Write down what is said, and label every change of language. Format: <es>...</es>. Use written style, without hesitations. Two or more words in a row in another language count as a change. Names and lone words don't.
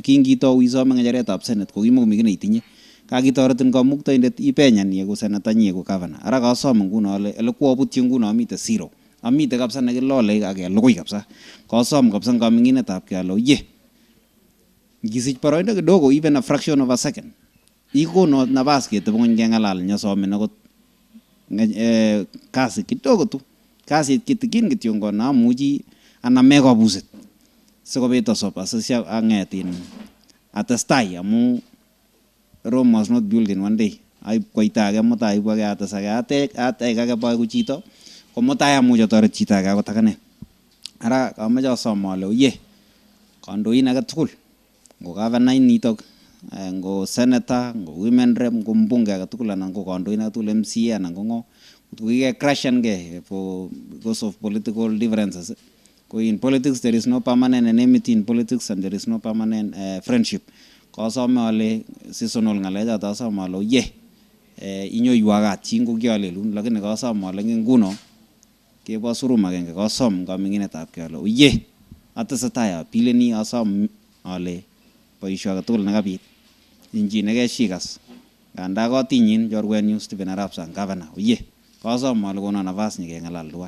<kln>Kingitou isome ngecheretab Senate ko kimokomi kiy neitinye, kakitoretin kamuktaindet ipenyan iegu senator nyiegu governor. Ara kasom nguno ale kwabutyi nguno amite zero, amite kabisa nekilole ak kelugui kabisa. Kasom kabisa kaminginetab kyalo ye ngisich boroindo kidogo,</kln> <en>even a fraction of a second,</en> <kln>ikono nabas ketebungony kengalal nyasomen akot kasi</kln> <sw>kidogo tu,</sw> <kln>kasit kitikin kityo ngona amuchi aname kabuset sikobit asop asisya angetin atestai amu</kln> <en>Rome was not built in one day.</en> <kln>Aib koita age mutai aibu age atesake atech age boy ku chito ko mutai amuch atoret chito age akot akane. Ara kameche asom ale oye kandoin age tugul ngo governor nitok ngo senator ngo</kln> <en>women rep</en> <kln>ngo mbunge age tugul anan ngo kandoin age tugul MCA anan ngo ngo kike crashan ge</kln> <en>because of political differences. In politics there is no permanent enmity in politics and there is no permanent friendship.</en> <kln>Kasome ale seasonal ngalecha tasome ale ye inyoiwagat chingo kyalelun, lakini kasome ale nguno kebo surum agenge kasom kaminginetab kyalo ye atesetai apileni asom ale boisio age tugul nekabit injinege shikas nganda kotinyin chorwenyu Stephen Arap Sang governor ye kasom ale kono nafas nyikengalal tuwai.</kln>